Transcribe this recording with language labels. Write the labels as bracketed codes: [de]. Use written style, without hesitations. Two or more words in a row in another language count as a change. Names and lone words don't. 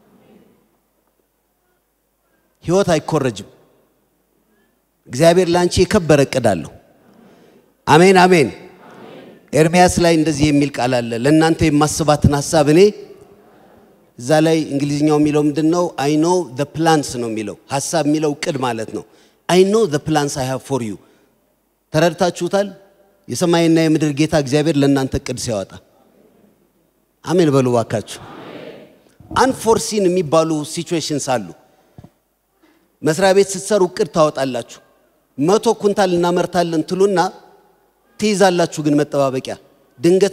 [am] ህይወት አይኮረጅም እግዚአብሔር ላንቺ የከበረ እቅድ አለው አሜን አሜን ኤርሚያስ ላይ እንደዚህ የሚል ቃል አለ ለእናንተ የማስባትን ሐሳብ እኔ እዛ ላይ እንግሊዝኛው የሚለው ምንድነው [en] I know the plans [am] ነው የሚለው ሐሳብ የሚለው እቅድ ማለት ነው [en] I know the plans I have for you [am] ተረድታችሁታል የሰማይና የምድር ጌታ እግዚአብሔር ለእናንተ እቅድ ሲያወጣ አሜን በሉ ዋካችሁ unforeseen የሚባሉ ሲቹዌሽንስ አሉ መስሪያ ቤት ስትሰሩ እቅድ ታወጣላችሁ 100 ኩንታል እናመርታለን ትሉና ትይዛላችሁ ግን መጠባበቂያ ድንገት